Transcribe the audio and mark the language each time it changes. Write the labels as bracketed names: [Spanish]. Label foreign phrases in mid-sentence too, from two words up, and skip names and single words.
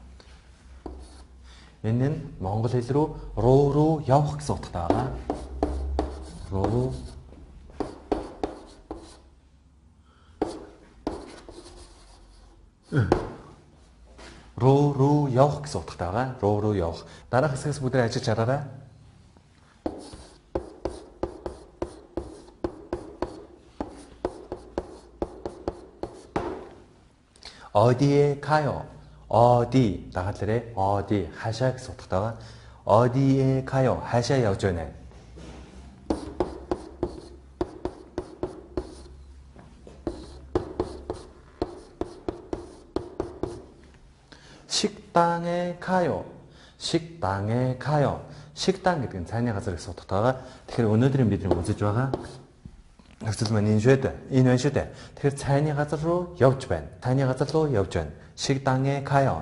[Mongolian] Энэ нь монгол хэл руу явах гэсэн утгатай байгаа. Руу явах гэсэн утгатай байгаа. Руу явах. Дараах хэсгээс бүгдээ ажиллаж хараарай. [Korean] 어디에 가요? 어디 나가들에 어디 하샤 [Mongolian] гэсэн утгатай. [Korean] 어디에 가요? 하샤 [Mongolian] явж байна. [Korean] 식당에 가요. 식당에 가요. [Mongolian] 식당 гэдэг нь цайны газар гэсэн утгатай. Тэгэхээр өнөөдрийн бидний үзэж байгаа нөхцөл маань энэ байна шүү дээ. Тэгэхээр цайны газар руу явж байна. цайны газар руу явж байна. [Korean] 식당에 가요.